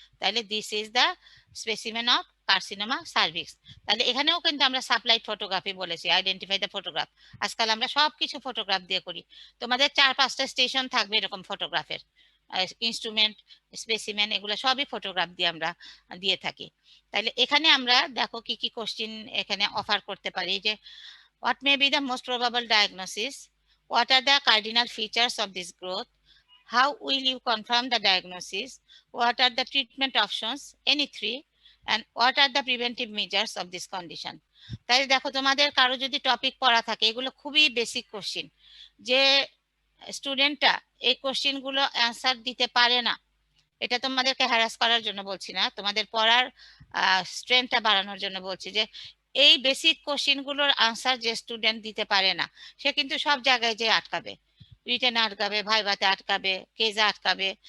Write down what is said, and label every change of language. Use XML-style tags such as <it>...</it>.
<en>তাহলে this is the specimen of carcinoma cervix.</en> <bn>তাহলে এখানেও কিন্তু আমরা সাপ্লাইড ফটোগ্রাফি বলেছি,</bn> <en>Identify the photograph.</en> <bn>আজকাল আমরা সবকিছু ফটোগ্রাফ দিয়ে করি। তোমাদের 4-5টা স্টেশন থাকবে এরকম ফটোগ্রাফের, ইনস্ট্রুমেন্ট, স্পেসিমেন, এগুলো সবই ফটোগ্রাফ দিয়ে আমরা দিয়ে থাকি। তাহলে এখানে আমরা দেখো কি কি কোশ্চিন এখানে অফার করতে পারি, যে</bn> <en>what may be the most probable diagnosis, what are the cardinal features of this growth, how will you confirm the diagnosis, what are the treatment options, any three, and what are the preventive measures of this condition.</en> <bn>তাই দেখো তোমাদের কারো যদি topic পড়া থাকে, এগুলো খুবই basic question, যে স্টুডেন্টটা এই কোশ্চিন গুলো অ্যান্সার দিতে পারে না, এটা তোমাদেরকে হ্যারাস করার জন্য বলছি না, তোমাদের পড়ার স্ট্রেংথটা বাড়ানোর জন্য বলছি, যে এই বেসিক কোশ্চিন গুলোর আনসার যে স্টুডেন্ট দিতে পারে না, সে কিন্তু সব জায়গায় যে আটকাবে, রিটেনে আটকাবে, ভাইভাতে আটকাবে, কেজে আটকাবে।</bn>